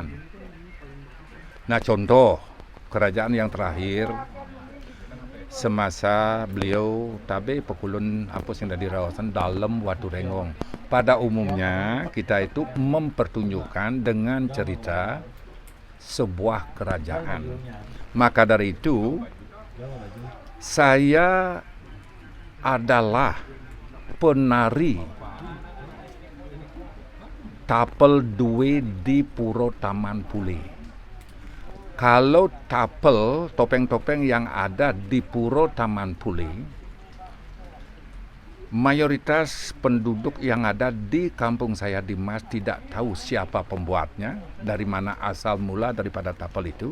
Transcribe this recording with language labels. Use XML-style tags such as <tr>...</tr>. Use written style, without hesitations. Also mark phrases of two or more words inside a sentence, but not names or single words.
<id>Nah contoh kerajaan yang terakhir semasa beliau tabe pekulun apa yang dari rawasan dalam Watu Renggong. Pada umumnya kita itu mempertunjukkan dengan cerita sebuah kerajaan. Maka dari itu saya adalah penari tapel duwe di Puro Taman Pule. Kalau tapel, topeng-topeng yang ada di Puro Taman Pule, mayoritas penduduk yang ada di kampung saya di Mas tidak tahu siapa pembuatnya, dari mana asal mula daripada tapel itu.</id>